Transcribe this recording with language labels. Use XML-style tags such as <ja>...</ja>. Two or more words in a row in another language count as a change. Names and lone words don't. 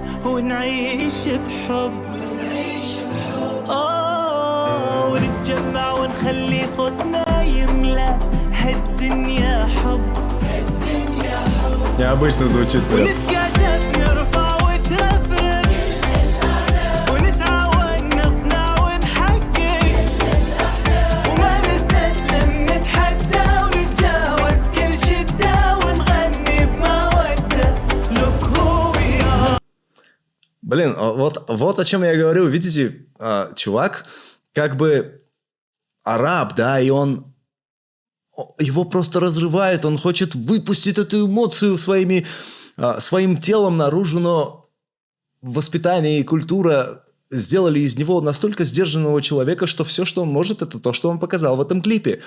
<ar>ونعيش بحب ونتجمع ونخلي صوتنا يملى هالدنيا حب</ar> <ru>Необычно звучит прям.</ru> <ar>ونتكاتف نرفع وترفرف ونتعاون نصنع ونحقق وما نستسلم نتحدى ونتجاوز كل شدة ونغني بمودة</ar> <en>Look who we are.</en> <ru>Блин, вот о чем я говорю. Видите, чувак, как бы араб, да, и его просто разрывает, он хочет выпустить эту эмоцию своим телом наружу, но воспитание и культура сделали из него настолько сдержанного человека, что все, что он может, это то, что он показал в этом клипе.</ru>